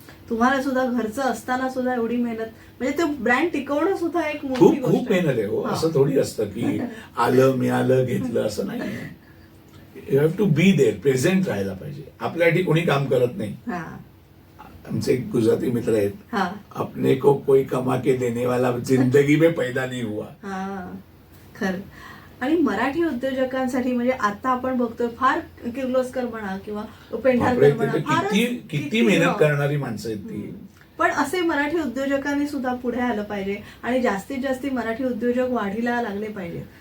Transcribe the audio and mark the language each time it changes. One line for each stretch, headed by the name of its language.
Marathi: तुम्हाला सुद्धा घरचं असताना सुद्धा एवढी मेहनत, म्हणजे ते ब्रँड टिकवणं सुद्धा एक खूप मेहनत आहे हो. असं थोडी असतं की आलं मिळालं घेतलं, असं नाही.
English: you have to be there,
Marathi: present राहायला पाहिजे. आपल्यासाठी कोणी काम करत नाही. हा आमचे एक गुजराती मित्र आहेत, हा
Hindi: अपने को कोई कमा के देने वाला जिंदगी में पैदा नहीं हुआ.
Marathi: हा खरं. आणि मराठी उद्योजकांसाठी म्हणजे आता आपण बघतोय फार किर्लोस्कर म्हणा किंवा पेंढारकर म्हणा, फार किती मेहनत करणारी माणसं आहेत ती. पण असे मराठी उद्योजकांनी सुद्धा पुढे आलं पाहिजे आणि जास्तीत जास्त मराठी उद्योजक वाढीला लागले पाहिजे.